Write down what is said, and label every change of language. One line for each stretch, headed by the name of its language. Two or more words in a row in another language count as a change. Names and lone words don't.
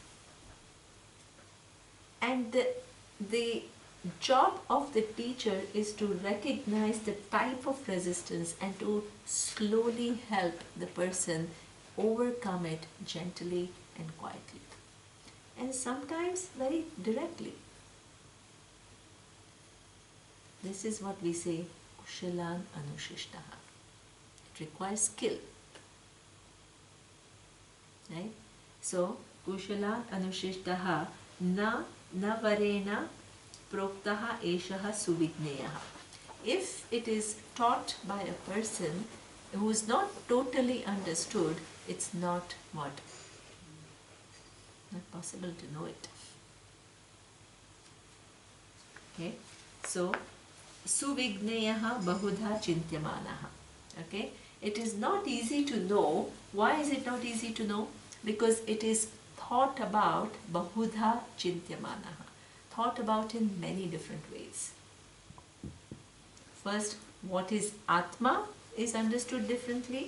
English: And the job of the teacher is to recognize the type of resistance and to slowly help the person overcome it gently and quietly. And sometimes very directly. This is what we say,
Sanskrit: कुशलान् अनुशिष्टः.
English: It requires skill. Right? So,
Sanskrit: कुशलान् अनुशिष्टः न वरेण प्रोक्तः एषः सुविज्ञेयः.
English: If it is taught by a person who is not totally understood, it's not what? Not possible to know it. Okay, so
Sanskrit: सुविज्ञेयः बहुधा चिन्त्यमानः.
English: Okay, it is not easy to know. Why is it not easy to know? Because it is thought about
Sanskrit: बहुधा चिन्त्यमानः,
English: thought about in many different ways. First, what is Atma is understood differently.